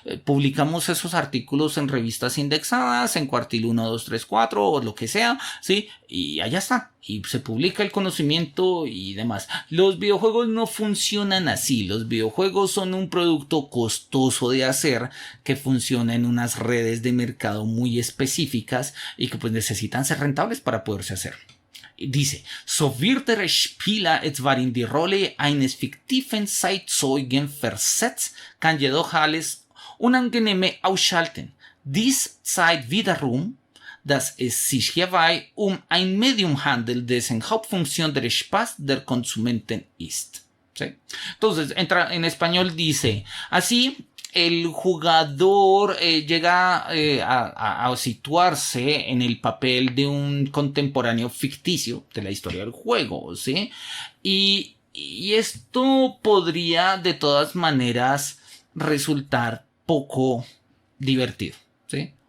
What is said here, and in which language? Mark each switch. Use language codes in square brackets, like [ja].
[es] Publicamos esos artículos en revistas indexadas, en Cuartil 1, 2, 3, 4 o lo que sea, ¿sí? Y allá está. Y se publica el conocimiento y demás. Los videojuegos no funcionan así. Los videojuegos son un producto costoso de hacer que funciona en unas redes de mercado muy específicas y que pues necesitan ser rentables para poderse hacer. Dice, [de] so wird der Spieler etwa in die Rolle eines fiktiven Zeitzeugen versetzt, kann jedoch alles Unangenehme ausschalten. Dies zeigt wiederum, dass es sich hierbei ein Medium handelt, dessen Hauptfunktion der Spaß der Konsumenten ist. [es] ¿Sí? Entonces, en español dice, así el jugador llega a situarse en el papel de un contemporáneo ficticio de la historia del juego, ¿sí? Y esto podría de todas maneras resultar poco divertido, ¿sí?